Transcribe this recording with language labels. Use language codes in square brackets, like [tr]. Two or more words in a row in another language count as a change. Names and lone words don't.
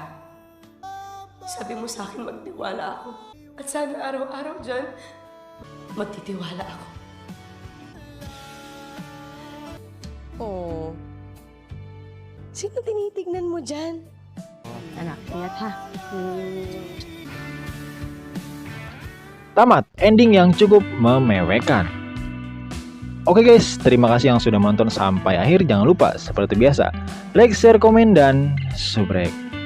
[tl] Sabi mo sa akin magtiwala ako. At sana araw-araw, Jan, magtitiwala ako. Oh. Sino tinitignan mo dyan? Anak, ingat ha. [id] Tamat, ending yang cukup memewekkan. Oke guys, terima kasih yang sudah menonton sampai akhir. Jangan lupa seperti biasa, [en] like, share, [id] komen, dan subrek.